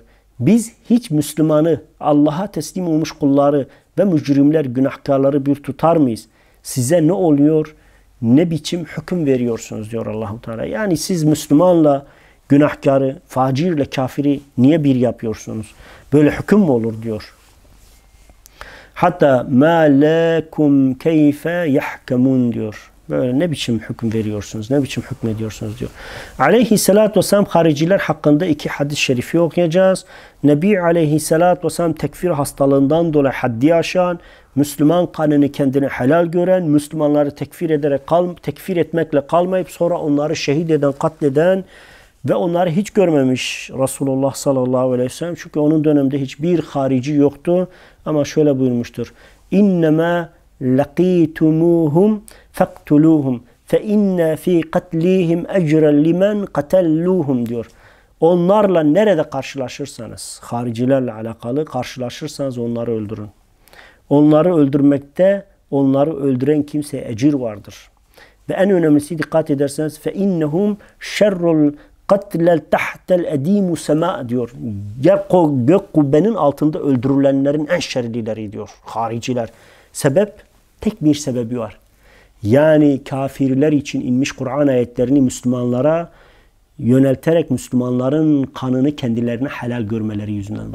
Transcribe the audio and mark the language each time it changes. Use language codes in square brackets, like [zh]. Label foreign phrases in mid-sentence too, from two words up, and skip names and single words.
[tr] Biz hiç Müslümanı, Allah'a teslim olmuş kulları ve mücrimler, günahkarları bir tutar mıyız? Size ne oluyor? Ne biçim hüküm veriyorsunuz diyor Allah-u Teala. Yani siz Müslümanla günahkarı, facirle kafiri niye bir yapıyorsunuz? Böyle hüküm mü olur diyor. [ar] Hatta مَا لَكُمْ كَيْفَ يَحْكَمُونَ diyor. [tr] Böyle ne biçim hüküm veriyorsunuz, ne biçim hükmediyorsunuz diyor. Aleyhisselatü Vesselam hariciler hakkında iki hadis-i şerifi okuyacağız. Nebi Aleyhisselatü Vesselam tekfir hastalığından dolayı haddi aşan, Müslüman kanını kendine helal gören, Müslümanları tekfir etmekle kalmayıp sonra onları şehit eden, katleden ve onları hiç görmemiş Resulullah [ar] صلى الله عليه وسلم. [tr] Çünkü onun döneminde hiçbir harici yoktu. Ama şöyle buyurmuştur. [ar] İnnemâ لَقِيتُمُوهُمْ فَاقْتُلُوهُمْ فَاِنَّ ف۪ي قَتْلِهِمْ اَجْرًا لِمَنْ قَتَلُّوهُمْ diyor. [tr] Onlarla nerede karşılaşırsanız, haricilerle alakalı karşılaşırsanız onları öldürün. Onları öldürmekte, onları öldüren kimseye ecir vardır. Ve en önemlisi dikkat ederseniz [ar] فَاِنَّهُمْ شَرُّ الْقَتْلَ تَحْتَ الْاَد۪يمُ سَمَاء diyor. [tr] Gök kubbenin altında öldürülenlerin en şerlileri diyor hariciler. Sebep? Tek bir sebebi var. Yani kafirler için inmiş Kur'an ayetlerini Müslümanlara yönelterek Müslümanların kanını kendilerine helal görmeleri yüzünden.